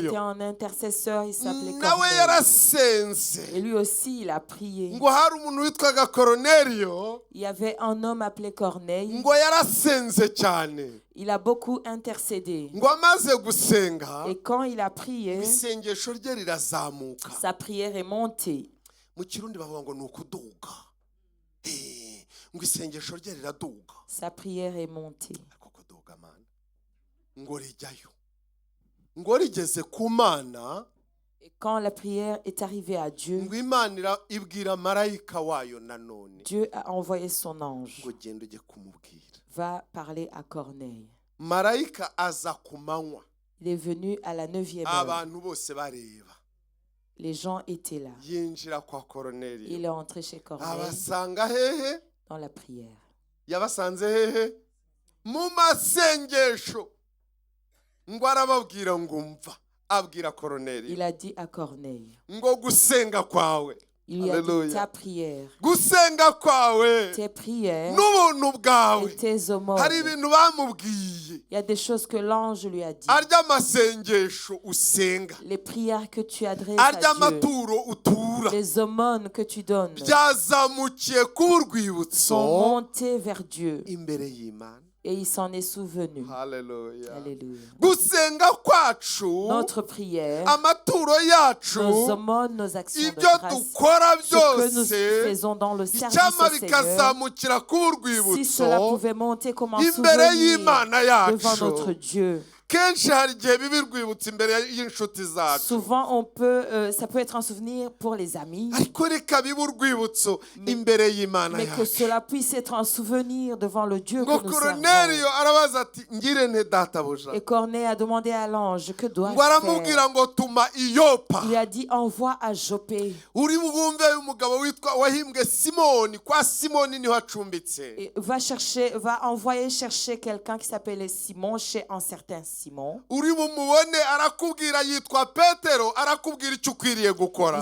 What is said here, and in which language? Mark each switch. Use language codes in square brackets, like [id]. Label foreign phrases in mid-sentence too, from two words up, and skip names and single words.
[fr] C'était un intercesseur, il s'appelait [rw] Nawe [fr] Corneille. [rw] yarasenze. [fr] Et lui aussi, il a prié. [rw] Ngo hari umuntu witwaga Koruneliyo, [fr] Il y avait un homme appelé Corneille. [rw] ngo yarasenze cyane. [fr] Il a beaucoup intercédé. [rw] Ngo amaze gusenga, [fr] Et quand il a prié, [rw] isengesho rye rirazamuka. [fr] sa prière est montée. [rw] Mu Kirundi bavuga ngo ni ukuduga. Ngo isengesho rye riraduga. [fr] Sa prière est montée. [rw] Ariko kuduga mana, ngo rijyayo. Ngo rigeze ku Mana, [fr] Et quand la prière est arrivée à Dieu, [rw] ngo Imana ibwira marayika wayo nanone [fr] Dieu a envoyé son ange. [rw] ngo genda ujye kumubwira. [fr] Va parler à Corneille. [rw] Marayika aza ku manywa, [fr] Il est venu à la 9e heure. [rw] abantu bose bareba, [fr] Les gens étaient là. [rw] yinjira kwa [fr] Il [rw] Koroneliyo, [fr] est entré chez Corneille [rw] abasanga hehe? [fr] dans la prière. [rw] Yabasanze hehe? Mu masengesho. Ngo arababwira ngo mva, abwira Koroneliyo [fr] Il a dit à Corneille, [rw] ngo gusenga kwawe, [fr] il lui a dit, Alléluia. ta prière, [rw] gusenga kwawe [fr] tes prières [rw] n'ubuntu bwawe, [fr] et tes aumônes. [rw] hari ibintu bamubwiye, [fr] Il y a des choses que l'ange lui a dit. [rw] arya masengesho usenga, [fr] Les prières que tu adresses [rw] arya [fr] à Dieu, [rw] amaturo utura, [fr] les aumônes que tu donnes [rw] byazamukiye ku [fr] sont [rw] rwibutso [fr] montées vers Dieu. [rw] imbere y'Imana. [fr] Et il s'en est souvenu. [rw] Haleluya. [fr] Alléluia. [rw] Gusenga kwacu, [fr] Notre prière, [rw] amaturo yacu, [fr] nos aumônes, nos actions de [rw] ibyo [fr] grâce, [rw] dukora [fr] ce que nous [rw] byose [fr] faisons dans le service [rw] icyama [fr] au Seigneur, [rw] bikazamukira ku [fr] si cela [rw] rwibutso [fr] pouvait monter comme un [rw] imbere [fr] souvenir [rw] y'Imana [fr] devant notre [rw] yacu. [fr] Dieu. [rw] Kenshi hari igihe biba urwibutso imbere y'inshuti zacu, [fr] Souvent, ça peut être un souvenir pour les amis, [rw] ariko reka bibe urwibutso imbere y'Imana [fr] mais que [rw] yacu. [fr] cela puisse être un souvenir devant le Dieu [rw] Ngo [fr] que nous [rw] Koroneliyo [fr] servons. [rw] arabaza ati ngire nte databuja, [fr] Et Corneille a demandé à l'ange, que dois-je [rw] ngo [fr] faire? [rw] aramubwira ngo tuma i Yopa, [fr] Il lui a dit, envoie à Jopé. [rw] uri bwumve umugabo wahimbwe Simoni, kwa Simoni niho acumbitse. [fr] Et va envoyer chercher quelqu'un qui s'appelait Simon chez un certain Simon. [rw] Uri bumubone arakubwira yitwa Petero, arakubwira icyo ukwiriye [fr] Il [rw] gukora.